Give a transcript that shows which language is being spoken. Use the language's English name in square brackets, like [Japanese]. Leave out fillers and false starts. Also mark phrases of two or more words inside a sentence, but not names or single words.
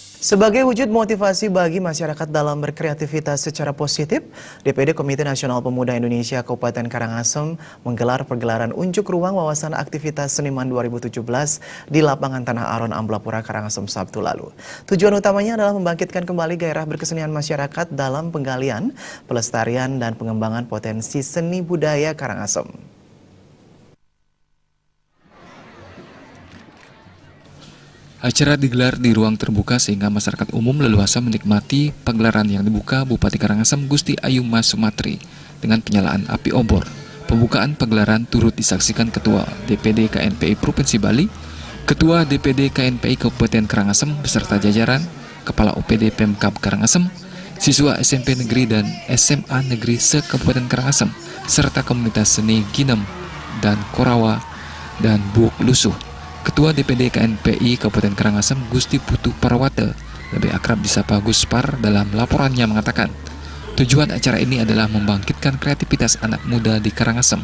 [Indonesian] Sebagai wujud motivasi bagi masyarakat dalam berkreativitas secara positif, DPD Komite Nasional Pemuda Indonesia Kabupaten Karangasem menggelar pergelaran unjuk ruang wawasan aktivitas seniman 2017 di lapangan Tanah Aron, Amblapura, Karangasem Sabtu lalu. Tujuan utamanya adalah membangkitkan kembali gairah berkesenian masyarakat dalam penggalian, pelestarian, dan pengembangan potensi seni budaya Karangasem. Acara digelar di ruang terbuka sehingga masyarakat umum leluasa menikmati pagelaran yang dibuka Bupati Karangasem Gusti Ayu Mas Sumatri dengan penyalaan api obor. Pembukaan pagelaran turut disaksikan Ketua DPD KNPI Provinsi Bali, Ketua DPD KNPI Kabupaten Karangasem beserta jajaran, Kepala OPD Pemkab Karangasem, siswa SMP Negeri dan SMA Negeri se-Kabupaten Karangasem, serta komunitas seni Ginem dan Korawa dan Buuk Lusuh. Ketua DPD KNPI Kabupaten Karangasem Gusti Putu Parawate, lebih akrab disapa Gus Par, dalam laporannya mengatakan, tujuan acara ini adalah membangkitkan kreativitas anak muda di Karangasem.